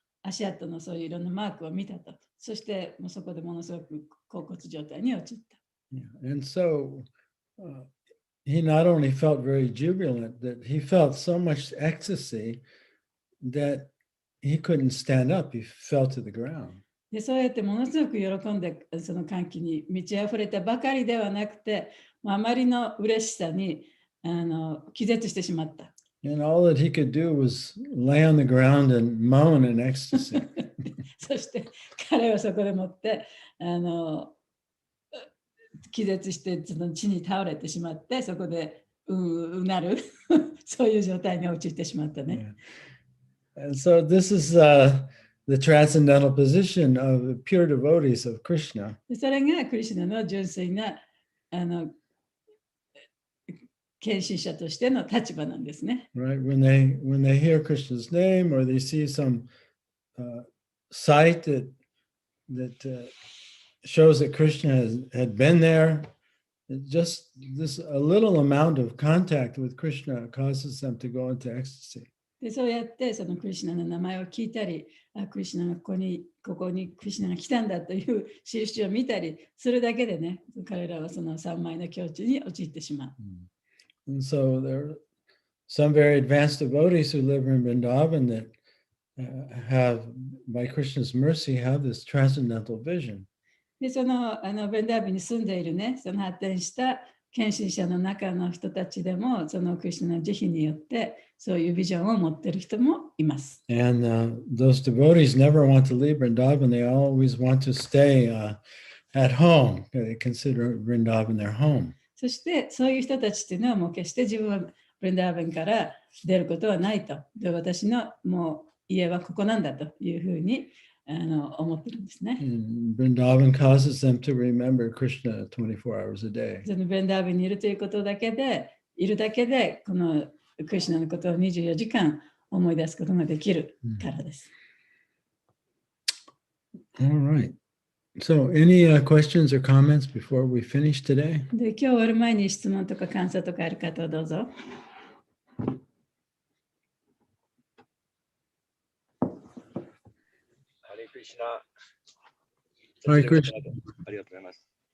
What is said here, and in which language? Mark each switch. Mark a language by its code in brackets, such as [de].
[ja] 足跡のそういういろんなマークを見たと。そしてもうそこでものすごく恍惚状態に陥った。 [en] Yeah. And so he not only felt very jubilant, that he felt so much ecstasy that he couldn't stand up. He fell to the ground. [ja] でそうやってものすごく喜んでその歓喜に満ち溢れたばかりではなくて、あまりの嬉しさに気絶してしまった。 [en] And all that he could do was lay on the ground and moan in ecstasy. [ja] そして彼はそこでもって気絶してその地に倒れてしまって、そこでうなるそういう状態に陥ってしまったね。 [en] Yeah. And so this is the transcendental position of pure devotees of Krishna. [ja] それがクリシュナの純粋な献身者としての立場なんですね。 [en] Right? When they hear Krishna's name or they see some sight that shows that Krishna had been there, just this a little amount of contact with Krishna causes them to go into ecstasy. [ja] でそうやってそのクリシュナの名前を聞いたり、クリシュナがここにクリシュナが来たんだという印を見たりするだけでね、彼らはその三枚の境地に陥ってしまう。 [en] And so there are some very advanced devotees who live in Vrindavan that have, by Krishna's mercy, have this transcendental vision. [ja] でそのベンダービに住んでいるね、その発展した献身者の中の人たちでも、そのクリシュナの慈悲によってそういうビジョンを持っている人もいます。 [en] And those devotees never want to leave Vrindavan. They always want to stay at home. They consider Vrindavan their home. [ja] そしてそういう人たちっていうのはもう決して自分はブリンダーバンから出ることはないと。で、私のもう家はここなんだというふうに思ってるんですね。 [en] Vrindavan causes them to remember Krishna 24 hours a day. [ja] そのブリンダーバンにいるということだけで、このクリシュナのことを24時間思い出すことができるからです。 [en] All right. So, any questions or comments before we finish today? [ja] で、今日終わる前に質問とか感想とかある方はどうぞ。ハレクリシュナ。ハレクリシュナ。ありがとうございます。